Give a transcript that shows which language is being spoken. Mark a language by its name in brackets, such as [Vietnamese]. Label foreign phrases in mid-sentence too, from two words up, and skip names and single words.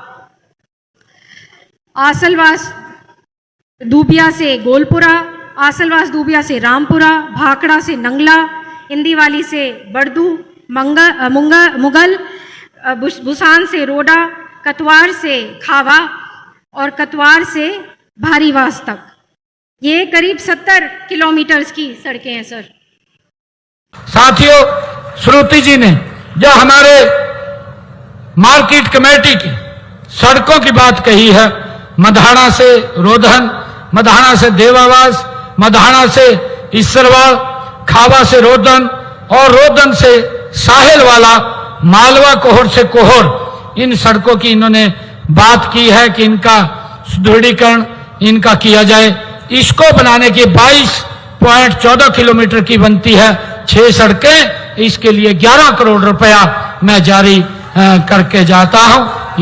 [Hindi] आसलवास दूबिया से गोलपुरा, आसलवास दूबिया से रामपुरा, भाखड़ा से नंगला, इंदीवाली से बड़दू, मुगल, बुसान से रोडा, कतवार से खावा, और कतवार से भारीवास तक। ये करीब 70 किलोमीटर की सड़कें हैं सर। साथियों, श्रुति जी ने जो हमारे [English] market committee [Hindi] की सड़कों की बात कही है, मधाना से रोधन, मधाना से देवावास, मधाना से ईसरवाल, खावा से रोधन और रोधन से साहिल वाला, मालवा कोहर से कोहर, इन सड़कों की इन्होंने बात की है कि इनका सुदृढ़ीकरण इनका किया जाए। इसको बनाने की 22.14 किलोमीटर की बनती है 6 सड़कें। इसके लिए 11 करोड़ रुपया मैं जारी करके जाता हूं।